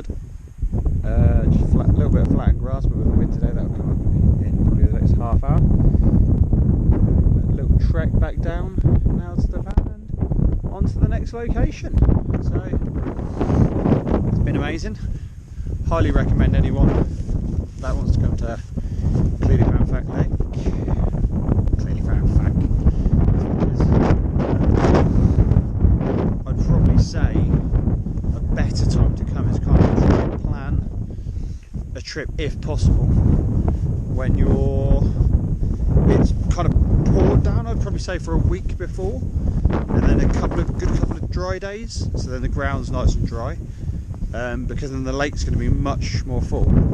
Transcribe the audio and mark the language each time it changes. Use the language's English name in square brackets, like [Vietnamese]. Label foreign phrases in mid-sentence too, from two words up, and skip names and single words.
[English] Just a little bit of flat grass, but with the wind today, that'll come up in probably the next half hour. A little trek back down now to the van and on to the next location. So it's been amazing. Highly recommend anyone that wants to come to Llyn Y Fan Fach Lake. Llyn Y Fan Fach. I'd probably say a better time to come is kind of try and plan a trip, if possible, when it's kind of poured down. I'd probably say for a week before, and then a couple of dry days, so then the ground's nice and dry, because then the lake's going to be much more full.